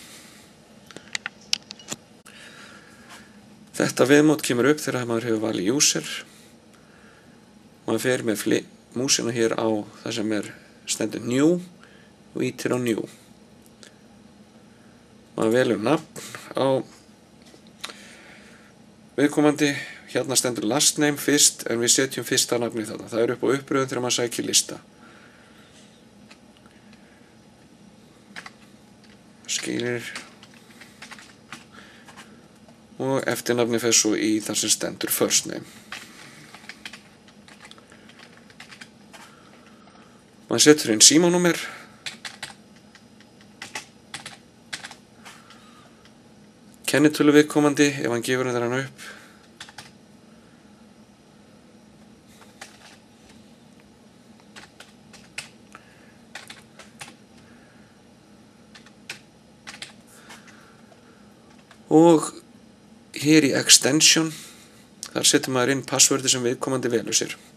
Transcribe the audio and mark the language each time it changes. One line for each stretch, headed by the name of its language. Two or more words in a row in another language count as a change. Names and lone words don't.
Icelandic: Þetta viðmót kemur upp þegar maður hefur valið user. Maður fer með músina hér á það sem stendur new og ítir á new. Maður velur nafn á viðkomandi. Hérna stendur
English: last name
Icelandic: fyrst en við setjum fyrsta nafni þarna. Það upp á uppröðun þegar maður sækir lista. Skilir. Og eftirnafni fer svo í þar sem stendur
English: first name.
Icelandic: Maður setur inn símanúmer. Kennitölu viðkomandi ef hann gefur hann upp. Og hér í extension, þar setur maður inn passwordi sem viðkomandi velur sér.